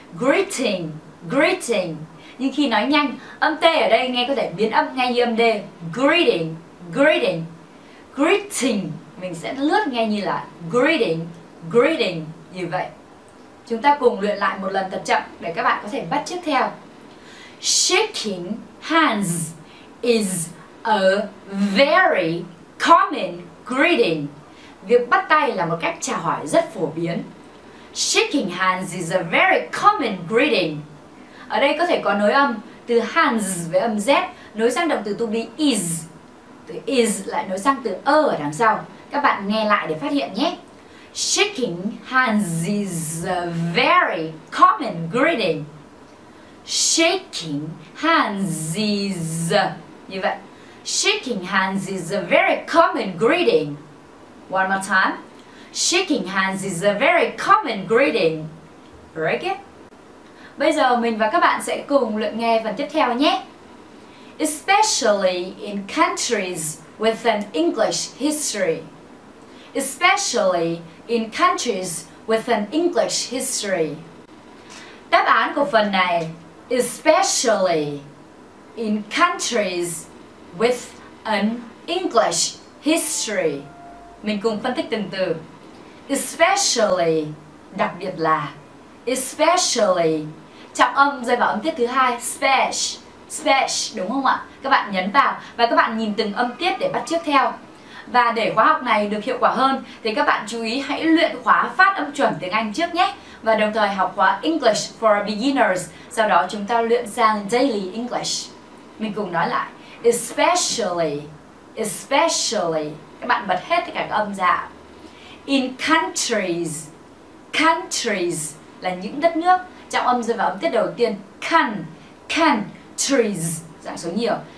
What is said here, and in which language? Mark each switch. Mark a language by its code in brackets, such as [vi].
[vi] Greeting. Nhưng khi nói nhanh, âm T ở đây nghe có thể biến âm ngay như âm D. Greeting. greeting. Mình sẽ lướt nghe như là greeting, greeting như vậy. Chúng ta cùng luyện lại một lần thật chậm để các bạn có thể bắt chước theo. [en] Shaking hands is a very common greeting. [vi] Việc bắt tay là một cách chào hỏi rất phổ biến. [en] Shaking hands is a very common greeting. [vi] Ở đây có thể có nối âm từ hands với âm Z nối sang động từ to be is. Từ is lại nối sang từ ở đằng sau. Các bạn nghe lại để phát hiện nhé. [en] Shaking hands is a very common greeting. Shaking hands is [vi] như vậy. [en] Shaking hands is a very common greeting. One more time. Shaking hands is a very common greeting. Very good. [vi] Bây giờ mình và các bạn sẽ cùng luyện nghe phần tiếp theo nhé. [en] Especially in countries with an English history. Especially in countries with an English history. [vi] Đáp án của phần này, [en] especially in countries with an English history. [vi] Mình cùng phân tích từng từ. Especially, đặc biệt là. Especially, trọng âm rơi vào âm tiết thứ hai, special, đúng không ạ? Các bạn nhấn vào và các bạn nhìn từng âm tiết để bắt chước theo. Và để khóa học này được hiệu quả hơn thì các bạn chú ý hãy luyện khóa phát âm chuẩn tiếng Anh trước nhé. Và đồng thời học khóa English for Beginners, sau đó chúng ta luyện sang Daily English. Mình cùng nói lại. [en] Especially, especially. [vi] Các bạn bật hết tất cả các âm ra. [en] In countries, [vi] countries là những đất nước. Trọng âm rơi vào âm tiết đầu tiên. Countries, dạng số nhiều.